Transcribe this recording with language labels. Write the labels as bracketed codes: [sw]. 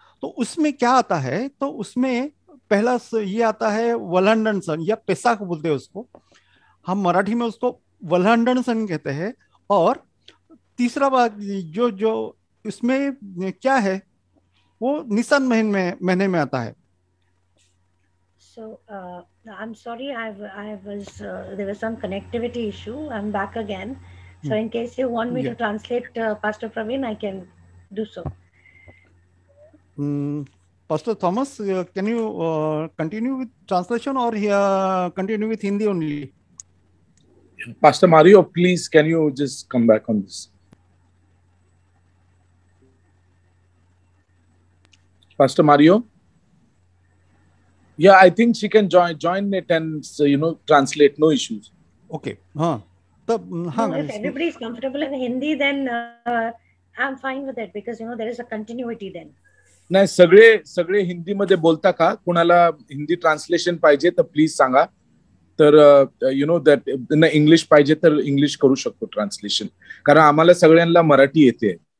[hi] तो उसमें क्या आता है, तो उसमें पहला ये आता है वल्हंडन सन, या पेसाख बोलते हैं उसको, हम मराठी में उसको वल्हंडन सन कहते हैं। और तीसरा बात जो इसमें क्या है, वो निसान महीने में आता है। [en] So I'm sorry, I was there was some connectivity issue. I'm back again. So in case you want me to translate Pastor Praveen, I can do so. Pastor Thomas, can you continue with translation, or continue with Hindi only? Pastor Mario, please, can you just come back on this? Pastor Mario? Yeah, I think she can join it and translate, no issues. Okay. हाँ. तब No, if everybody is comfortable in Hindi, then I'm fine with it, because there is a continuity then. [mr] नाही, सगळे हिंदी मध्ये बोलता का? कोणाला Hindi translation पाहिजे तर प्लीज सांगा. तर दॅट इंग्लिश पाहिजे तर इंग्लिश करू शकतो ट्रान्सलेशन, कारण आम्हाला सगळ्यांना मराठी येते.